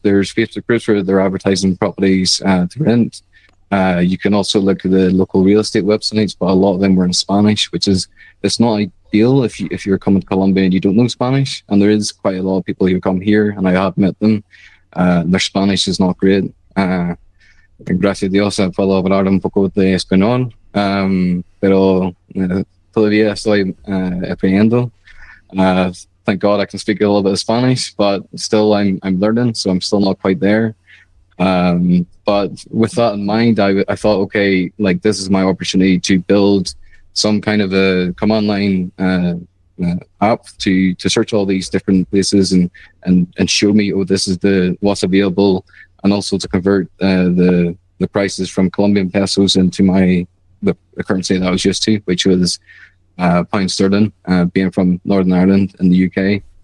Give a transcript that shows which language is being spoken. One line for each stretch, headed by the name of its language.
English: There's Facebook groups where they're advertising properties to rent. You can also look at the local real estate websites, but a lot of them were in Spanish, it's not ideal if you're coming to Colombia and you don't know Spanish. And there is quite a lot of people who come here, and I have met them. Their Spanish is not great.
Spanish: Gracias a Dios puedo hablar un poco de español, pero todavía estoy aprendiendo.
English: Thank God I can speak a little bit of Spanish, but still I'm learning, so I'm still not quite there. But with that in mind, I thought, okay, like this is my opportunity to build some kind of a command line app to search all these different places and show me, oh, this is what's available, and also to convert the prices from Colombian pesos into the currency that I was used to, which was pound sterling, being from Northern Ireland in the UK.